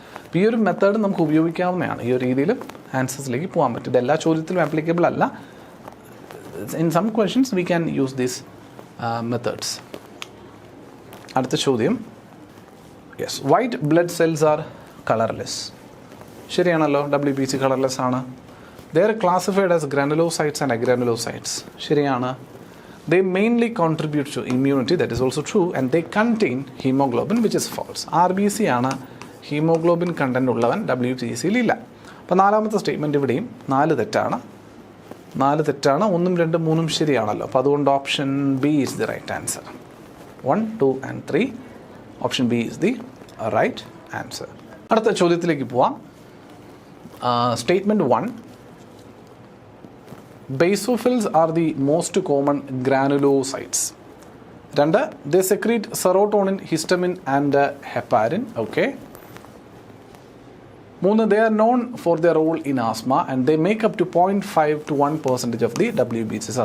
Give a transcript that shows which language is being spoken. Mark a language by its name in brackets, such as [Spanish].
[Malayalam] അപ്പോൾ ഈ ഒരു മെത്തേഡ് നമുക്ക് ഉപയോഗിക്കാവുന്നതാണ്. ഈ ഒരു രീതിയിൽ ആൻസേഴ്സിലേക്ക് പോകാൻ പറ്റും. ഇത് എല്ലാ ചോദ്യത്തിലും ആപ്ലിക്കബിൾ അല്ല. [English] In some questions we can use these methods. [Malayalam] അടുത്ത ചോദ്യം, [English] Yes, white blood cells are colourless. [Malayalam] ശരിയാണല്ലോ, WBC കളർലെസ് ആണ്. [English] They are classified as granulocytes and agranulocytes. [Malayalam] ശരിയാണ്. [English] They mainly contribute to immunity, that is also true, and they contain hemoglobin, which is false. [Malayalam] RBC ആണ് haemoglobin content ഉള്ളവൻ, WBCയിൽ ഇല്ല. അപ്പോൾ 4ാമത്തെ statement ഇവിടെയും 4 തെറ്റാണ്. 1, 2, 3 ശരിയാണല്ലോ. അപ്പോൾ അതുകൊണ്ട് [English] Option B is the right answer. 1, 2 and 3 option B is the right answer. [Malayalam] അടുത്ത ചോദ്യത്തിലേക്ക് പോവാം. [English] Statement 1, basophils are the most common granulocytes. 2, they secrete serotonin, histamine and heparin. Okay. 3, they are known for their role in asthma and they make up to 0.5 to 1% of the WBCs.